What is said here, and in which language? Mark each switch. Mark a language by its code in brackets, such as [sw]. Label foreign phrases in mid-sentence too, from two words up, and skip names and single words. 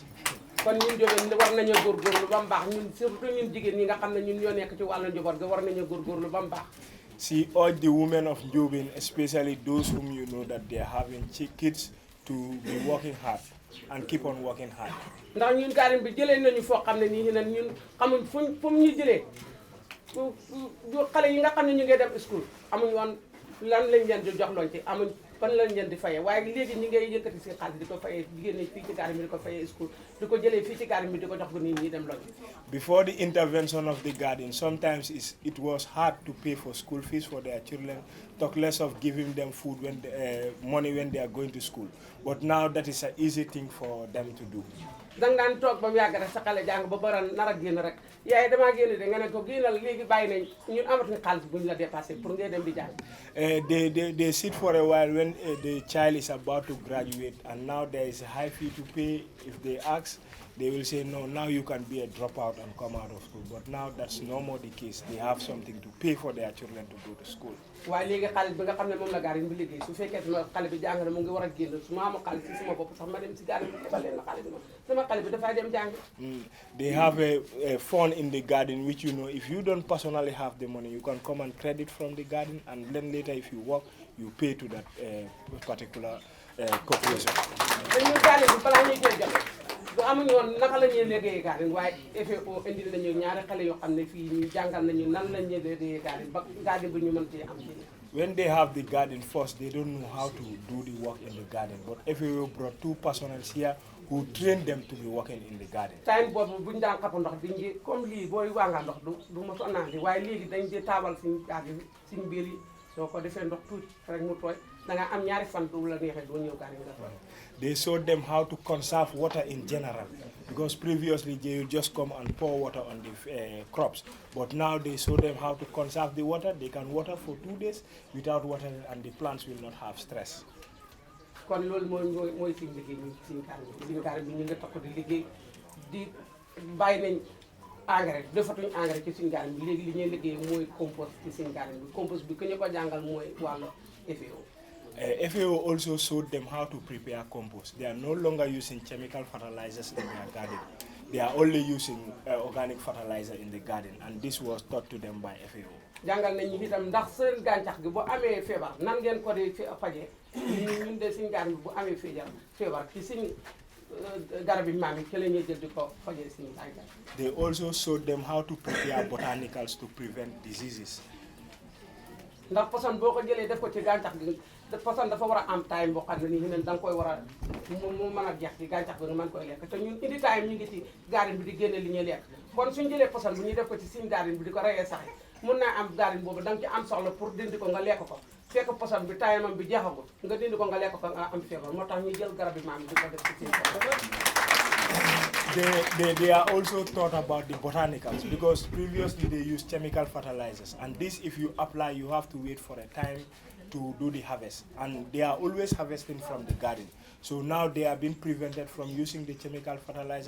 [wo] kon ñun Ndiobène war nañoo góorgóorlu ba mu baax ñun surtout ñun jigéen ñi nga xam ne ñun ñoo nekk ci wàllu njaboot ga war nañoo góorgóorlu ba mu baax. [en] See, urge the women of Ndiobène, especially those whom you know that they are having kids, to be working hard and keep on working hard. [wo] ndax ñun garden bi jëlee nañu foo xam ne nii ñun xamuñ fu mu ñu jëlee xale yi nga xam ne ñu ngi dem school amuñ woon lan lañ leen di jox loon ci amuñ fan lañ leen di fayee waaye léegi ñi ngay yëkkati si xaalis di ko fayee jigéen ñi fii ci garden bi di ko fayee school di ko jëlee fii ci garden bi di ko jox ko nit ñi dem loon. [en] Before the intervention of the garden, sometimes it was hard to pay for school fees for their children, talk less of giving them food money when they are going to school. But now that is an easy thing for them to do. [wo] danga daan toog ba mu yàgg rek sa xale jàng ba bara nar a génn rek yaay damaa génn de nga ne ko génnal léegi bàyyi nañ ñun amatuñ xaalis bu ñu la dépassé pour ngay dem di jàng. [en] They sit for a while when the child is about to graduate, and now there is a high fee to pay. If they ask, they will say no, now you can be a dropout and come out of school. But now that's no more the case. They have something to pay for their children to go to school. [wo] waaye léegi xaalis bi nga xam ne moom la garden bi liggéey su fekkee sama xale bi jàng na mu ngi war a génn su ma amoo xaalis si sama bopp sax ma dem si garden bi tebal leen ma xaalis ma sama xale bi dafay dem jàng. [en] They have a fund in the garden which, you know, if you don't personally have the money, you can come and credit from the garden, and then later if you work, you pay to that particular corporation. [wo] dañu garden bi balaa ñuy jël jot bu amuñu woon naka la ñuy liggéeyee garden waaye FAO indil nañu ñaari xale yoo xam ne fii ñu jàngal nañu nan la ñuy liggéeyee garden ba garden bi ñu mën cee am. [en] When they have the garden first, they don't know how to do the work in the garden. But FAO brought 2 personnels here who trained them to be working in the garden. [wo] time boobu buñu daan xapp ndox diñ ji comme lii booy wànga ndox du ma sonnaandi waaye léegi dañ di taabal suñu garden suñu biir yi soo ko defee ndox tuuti rek mu tooy da nga am ñaari fan du la neexee doo ñëw garden nga tooy. [en] They showed them how to conserve water in general, because previously they would just come and pour water on the crops. But now they show them how to conserve the water. They can water for 2 days without water, and the plants will not have stress. [wo] kon loolu mooy suñu liggéey ñun suñu garden bi ñu nga toog di liggéey di bàyyi nañ engrais defatuñ engrais ci suñu garden bi léegi li ñuy liggéey mooy compost ci suñu garden bi compost bi ku ñu ko jàngal mooy wàllu FAO. [en] FAO also showed them how to prepare compost. They are no longer using chemical fertilizers in their garden. They are only using organic fertilizer in the garden, and this was taught to them by FAO. [wo] jàngal nañ ñu itam ndax seen gàncax gi bu amee feebar nan ngeen ko di fajee ñun de suñu garden bi bu amee feebar ci suñu garab yi maam yi ci la ñuy jël di ko fajee suñu gàncax. [en] They also showed them how to prepare botanicals to prevent diseases. [wo] ndax poson boo ko jëlee def ko ci gàncax gi poson dafa war a am time boo xam ne nii da nga koy war a mu mën a jeex ci gàncax bi nga mën koy lekk te ñun indi time ñu ngi ci garden bi di génne li ñuy lekk kon suñu jëlee poson bu ñuy def ko ci suñu garden bi di ko reyee sax mun naa am garden boobu da nga ci am soxla pour dindi ko nga lekk ko fekk poson bi time bi jeexagul nga dindi ko nga lekk ko nga am feebar moo tax ñu jël garab yi maam di ko def ci suñu [en] They are also taught about the botanicals, because previously they used chemical fertilizers, and this, if you apply, you have to wait for a time to do the harvest, and they are always harvesting from the garden. So now they are being prevented from using the chemical fertilizer.